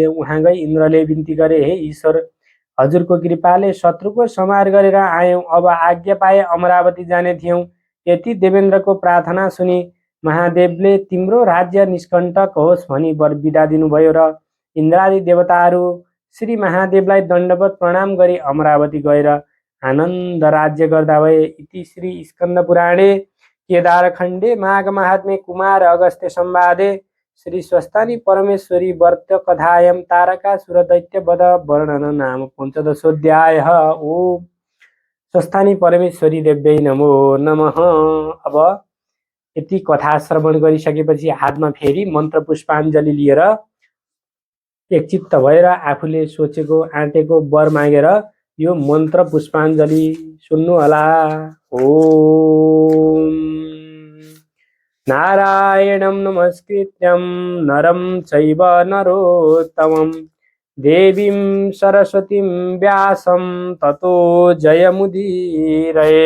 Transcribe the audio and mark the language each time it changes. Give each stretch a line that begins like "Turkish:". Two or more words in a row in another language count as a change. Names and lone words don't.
Nepali: उहाँ गई इन्द्रले बिन्ती गरे, हे ईश्वर, हजुरको कृपाले शत्रुको संहार गरेर आयौँ, अब आज्ञा पाए अमरावती जाने थियौँ। यति देवेन्द्रको प्रार्थना सुनि महादेवले तिम्रो राज्य निष्कण्टक होस् भनी वर बिदा दिनुभयो र इन्द्रादि देवताहरू श्री महादेवलाई दण्डवत प्रणाम गरी अमरावती गएर आनन्द राज्य गर्दा भए।
Sanskrit: इति श्री स्कन्द पुराणे केदारखण्डे माघ महात्म्ये कुमार अगस्त्य संवादे श्री स्वस्तानी परमेश्वरी व्रत कथायां तारकासुर दैत्य वध वर्णन नाम पंचदशोऽध्याय। ओम स्वस्थानी परमेश्वरी देव्यै नमो नमः।
Nepali: अब यति कथा श्रवण गरिसकेपछि हातमा फेरि मन्त्र पुष्पाञ्जली लिएर एकचित्त भएर आफूले सोचेको आँटेको वर मागेर यो मन्त्र पुष्पाञ्जली सुन्नु होला।
Sanskrit: ओम नारायणं नमस्कृत्यं नरं चैव नरोत्तमं देवीं सरस्वतीं व्यासं ततो जयमुदीरये।